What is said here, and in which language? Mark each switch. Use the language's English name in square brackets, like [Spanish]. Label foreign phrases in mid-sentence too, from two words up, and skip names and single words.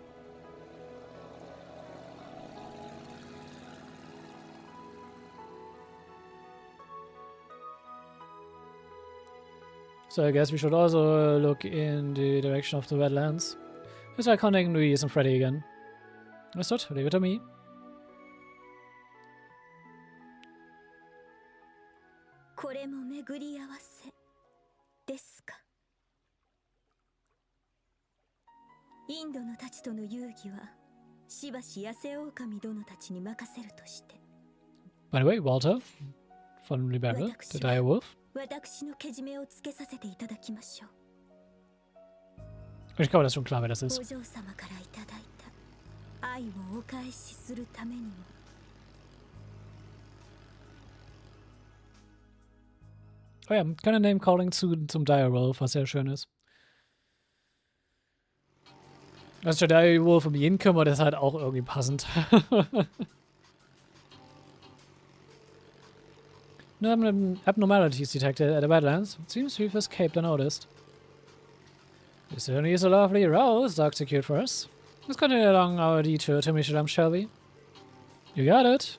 [English] So I guess we should also look in the direction of the Badlands. Let's try contacting Louise and Freddy again. Understood, leave it to me. [Japanese] これも巡り合わせですか。インドのたちとの遊戯はしばし野生狼殿たちに任せるとして。 [English] By the way, Walter von Liberal, the dire wolf. [Japanese] 私のけじめをつけさせていただきましょう。 [German] Ich glaube, das ist schon klar, wer das ist. [Japanese] お嬢様からいただいた愛をお返しするためにも。 [German] Oh ja, keine Name-Calling zum Direwolf, was sehr schön ist. Dass der Direwolf um jeden kümmert, ist halt auch irgendwie passend. [English] No abnormalities detected at the Badlands. It seems we've escaped unnoticed. This certainly is a lovely rouse Doc secured for us. Let's continue along our detour to Millium, shall we? You got it.